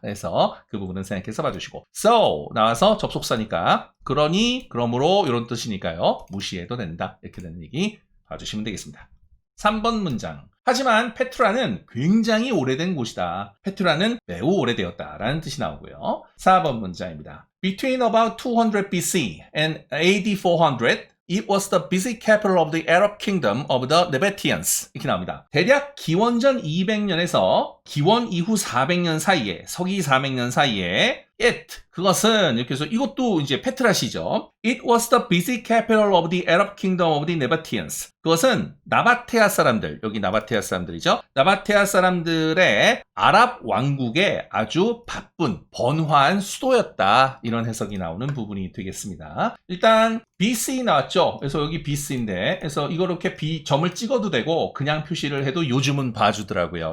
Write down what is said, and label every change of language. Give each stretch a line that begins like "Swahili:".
Korean: 그래서 그 부분은 생각해서 봐주시고, so 나와서 접속사니까 그러니 그러므로 이런 뜻이니까요, 무시해도 된다, 이렇게 되는 얘기 봐주시면 되겠습니다. 3번 문장. 하지만 페트라는 굉장히 오래된 곳이다. 페트라는 매우 오래되었다라는 뜻이 나오고요. 4번 문장입니다.
English: Between about 200 BC and AD 400, it was the busy capital of the Arab kingdom of the Nabateans.
Korean: 이렇게 나옵니다. 대략 기원전 200년에서 기원 이후 400년 사이에, 서기 400년 사이에 그것은 이렇게 해서 이것도 이제 페트라시죠.
English: It was the busy capital of the Arab kingdom of the Nabateans.
Korean: 그것은 나바테아 사람들, 여기 나바테아 사람들이죠. 나바테아 사람들의 아랍 왕국의 아주 바쁜 번화한 수도였다. 이런 해석이 나오는 부분이 되겠습니다. 일단 BC 나왔죠. 그래서 여기 BC인데, 그래서 이거 이렇게 점을 찍어도 되고 그냥 표시를 해도 요즘은 봐주더라고요.